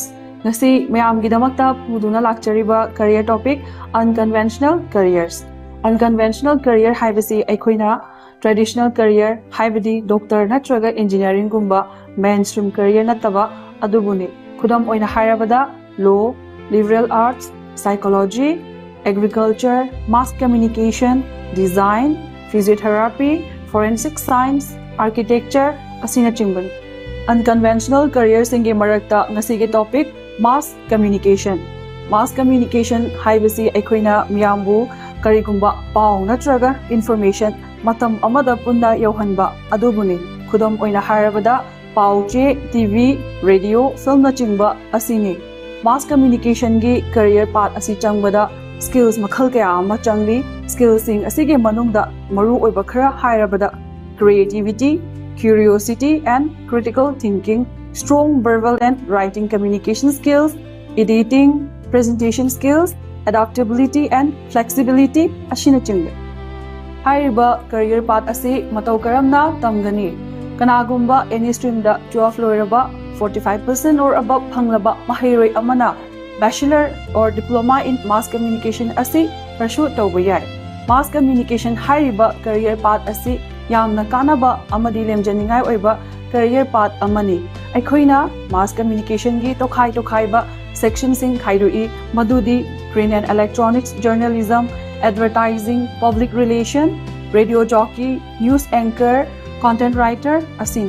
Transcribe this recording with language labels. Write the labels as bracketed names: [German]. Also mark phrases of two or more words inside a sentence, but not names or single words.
[Manipuri] Ngasi mayam gidamakta puduna lakchariba [English] career topic unconventional careers. Unconventional career [Manipuri] haibasi aikoina [English] traditional career [Manipuri] haibadi doctor natraga engineering gumba [English] mainstream career [Manipuri] nataba adubuni. Khudam oina hairabada [English] law, liberal arts, psychology, agriculture, mass communication, design, physiotherapy, forensic science, architecture, [Manipuri] asina chimbani. [English] Unconventional careers [Manipuri] inge marakta ngasige [English] topic mass communication. Mass communication [Manipuri] haibasi aikoina miyambu karigumba pau natraga information matam amada punna yauhanba adubuni. Khudam oina hairabada pau che [English] TV, radio, film [Manipuri] na chingba asini. [English] Mass communication [Manipuri] gi [English] career path [Manipuri] asi changbada skills makhal kaya ama changli. [English] Skills [Manipuri] sing asige manungda maru oiba khara hairabada [English] creativity, curiosity and critical thinking, strong verbal and writing communication skills, editing, presentation skills, adaptability and flexibility [Manipuri] ashina chingbe. Hairiba [English] career path [Manipuri] asi matau karamna tamgani. Kanagumba [English] any stream [Manipuri] da 12 loiraba [English] 45% or above [Manipuri] phanglaba mahairoi amana [English] bachelor or diploma in mass communication [Manipuri] asi pursue tawba yai. [English] Mass communication [Manipuri] hairiba [English] career path [Manipuri] asi yamna kanaba amadi lemjaningai oiba [English] career path [Manipuri] amani. [English] Aikoina mass communication [Manipuri] gi tokhai ba [English] section [Manipuri] sing khairui madudi [English] print and electronics journalism, advertising, public relation, radio jockey, news anchor, content writer asini.